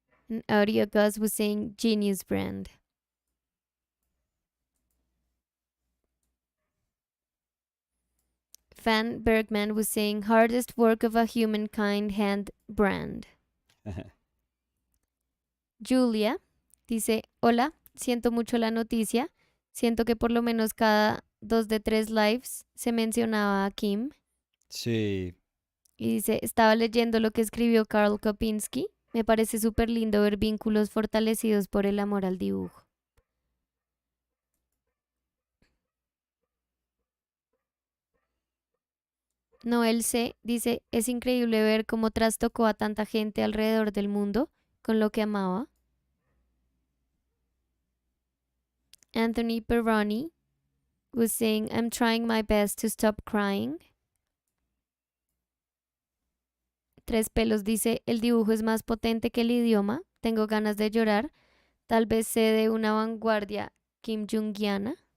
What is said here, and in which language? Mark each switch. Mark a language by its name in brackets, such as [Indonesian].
[English] And Audio Gus was saying, genius brand. Van Bergman was saying, hardest work of a humankind hand brand. [Spanish] Julia dice, hola, siento mucho la noticia. Siento que por lo menos cada 2 de 3 lives se mencionaba a Kim. Sí, Y dice, estaba leyendo lo que escribió Karl Kopinski. Me parece súper lindo ver vínculos fortalecidos por el amor al dibujo. Noel C. dice, es increíble ver cómo trastocó a tanta gente alrededor del mundo con lo que amaba. [English] Anthony Perroni was saying, I'm trying my best to stop crying. [Spanish] Tres Pelos dice, el dibujo es más potente que el idioma. Tengo ganas de llorar. Tal vez sé de una vanguardia Kim Jungiana.